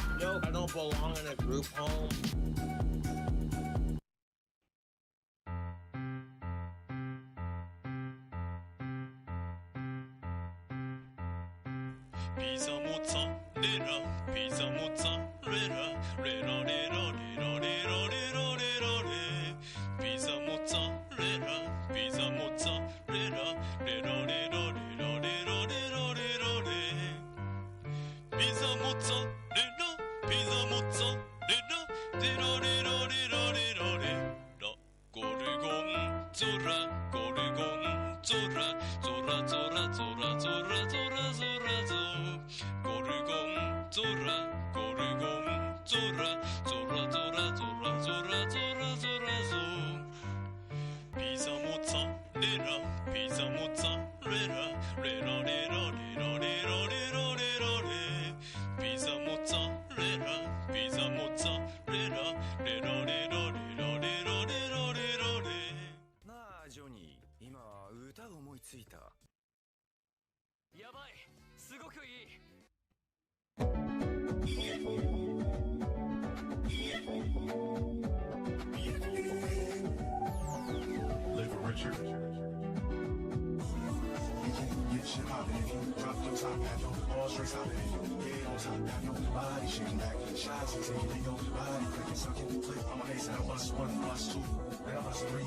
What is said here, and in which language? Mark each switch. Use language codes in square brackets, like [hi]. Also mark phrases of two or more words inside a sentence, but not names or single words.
[en] I don't belong in a group home. [it] Pizza mozzarella, pizza mozzarella, rera rera rera rera rera rera re. Pizza mozzarella, pizza mozzarella, rera rera rera rera rera rera re. Pizza mozzarella, pizza mozzarella, rera rera rera rera re. Zora, Gorgon, Zora, Zora, Zora, Zora, Zora, Zora, Zora, Zora, Gorgon, Zora, Gorgon, Zora, Zora, Zora, Zora, Zora, Zora, Zora, Zora. Pizza mozzarella, pizza mozzarella, rera, rera, rera, rera, rera, rera, re. Pizza mozzarella, pizza mozzarella, rera, rera, rera, rera, rera, rera, re. [ja] なあジョニー、今歌思いついた。やばい、すごくいい。 [en] Live Richard. Get shit poppin' if you drop your top half, your all straight stoppin' if you get on top half, your body shaking back, shots until your body clicking, sucking, click on my face, and I bust one, bust two, then I bust three.